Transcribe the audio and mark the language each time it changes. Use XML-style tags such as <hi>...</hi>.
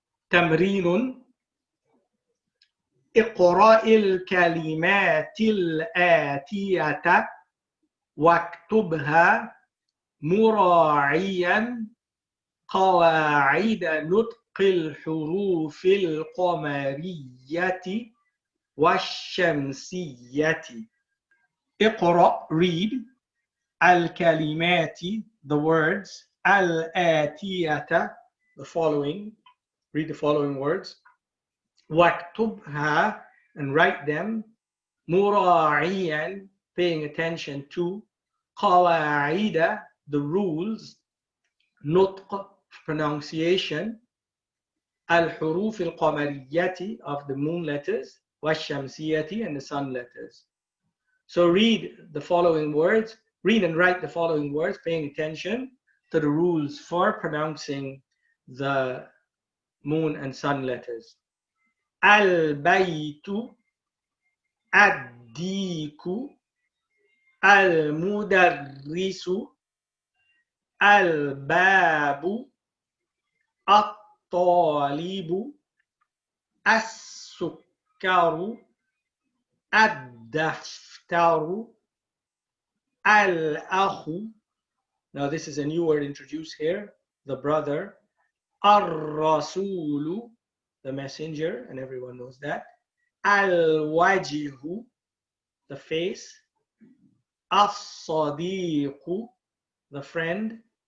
<ar>تمرين اقرأ الكلمات الآتية واكتبها مراعيا قواعد نطق الحروف القمرية والشمسية.</ar> <en>اقرأ, read, الكلمات, the words, الآتية, the following, read the following words, واكتبها, and write them, مراعيا, paying attention to, قواعد, the rules, نطق, pronunciation, الحروف القمرية, of the moon letters, والشمسية, and the sun letters. So read the following words, read and write the following words, paying attention to the rules for pronouncing the moon and sun letters.</en> <ar>البيت, الديك, المدرس, الباب, الطالب, السكر, الدفتر, الأخ.</ar> <en>Now this is a new word introduced here, the brother. الرسول, the messenger, and everyone knows that. الوجه, the face. الصديق, the friend.</en>